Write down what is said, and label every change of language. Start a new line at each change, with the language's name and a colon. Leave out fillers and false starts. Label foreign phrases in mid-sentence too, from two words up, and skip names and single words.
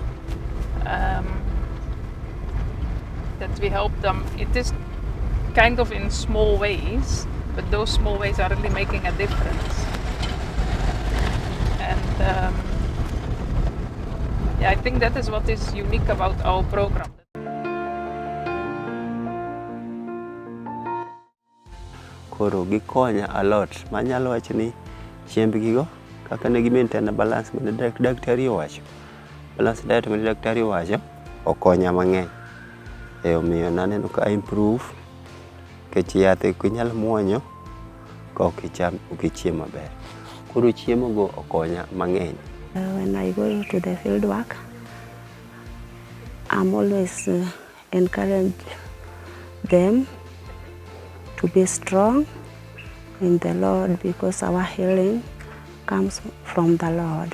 English: That we help them. It is kind of in small ways, but those small ways are really making a difference. And yeah, I think that is what is unique about our program.
Luo (Kenya and Tanzania): Koro gikonya
English: a lot.
Luo (Kenya and Tanzania): Manyalo wacho ni chiembgigo kaka ne gi-maintain balance mane daktari owacho.
English: Balance diet
Luo (Kenya and Tanzania): mane daktari owacho okonya mang'eny. Omiyo naneno ka improve, nikech yath ok inyal muonyo ka ok ichiemo maber. Koro chiemogo okonya mang'eny.
English: When I go to the field work, I'm always encourage them to be strong in the Lord, because our healing comes from the Lord.